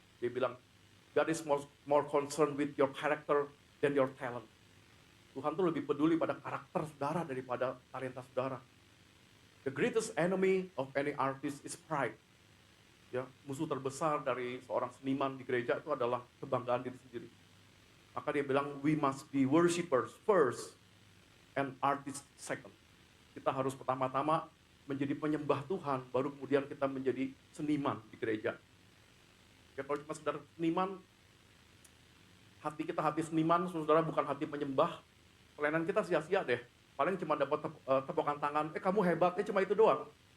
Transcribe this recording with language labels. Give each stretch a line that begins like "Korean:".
Indonesian: Dia bilang,
English: God is more concerned with your character than your talent.
Indonesian: Tuhan tuh lebih peduli pada karakter saudara daripada talenta saudara.
English: The greatest enemy of any artist is pride.
Indonesian: Ya, musuh terbesar dari seorang seniman di gereja itu adalah kebanggaan diri sendiri. Maka dia bilang,
English: we must be worshipers first and artists second.
Indonesian: Kita harus pertama-tama menjadi penyembah Tuhan, baru kemudian kita menjadi seniman di gereja. Ya kalau cuma sekedar seniman, hati kita hati seniman, saudara, bukan hati penyembah, pelayanan kita sia-sia deh. Paling cuma dapat tepukan tangan, kamu hebat, cuma itu doang.